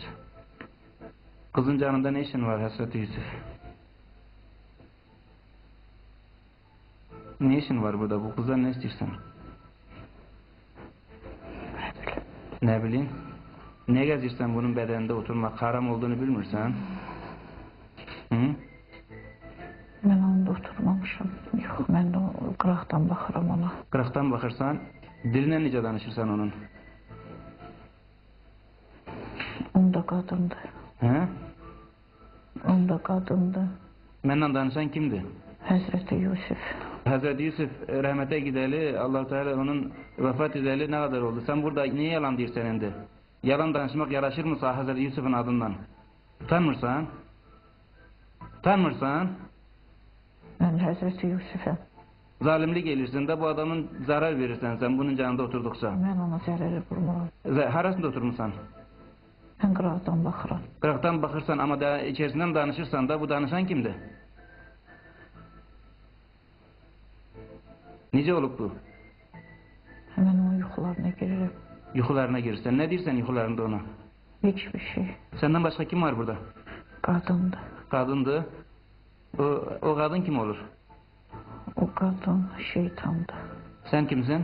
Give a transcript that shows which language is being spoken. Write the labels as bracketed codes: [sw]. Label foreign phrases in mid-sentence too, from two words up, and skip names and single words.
[tr] Kızın canında ne işin var Hazreti Yusuf? Ne işin var burada? Bu kızdan ne istiyorsun? Ne bileyim? [az] Ne gezirsen bunun bedeninde oturmak haram olduğunu bilmirsen? Hı? Mən onda oturmamışam. Yox, mən də qıraqdan baxıram ona. Qıraqdan baxırsan, dilinə necə danışırsan onun? Onda qadındır. Hə? Onda qadındır. Mənlə danışan kimdir? Həzrəti Yusuf. [tr] Hazreti Yusuf rahmete gideli, Allah Teala onun vefat edeli ne kadar oldu? Sen burada niye yalan diyorsun indi? Yalan danışmak yaraşır mı sağ Hazreti Yusuf'un adından? [az] Utanmırsan? Utanmırsan? Mən Həzrəti Yusuf'am. [tr] Zalimlik gelirsin de bu adamın zarar verirsen sen bunun canında oturdukça. [az] Mən ona zərəri vurmuram. Harasında oturmuşsan? Mən qıraqdan baxıram. Qıraqdan baxırsan ama da içerisinden danışırsan da bu danışan kimdir? Necə olub bu? [tr] Hemen o yuxularına girerim. [az] Yuxularına girirsən. Ne deyirsən yuxularında ona? [tr] Hiçbir şey. Senden başka kim var burada? [az] Qadındır. [tr] Kadındı. O kadın kim olur? [az] O qadın şeytandır. [tr] Sen kimsin?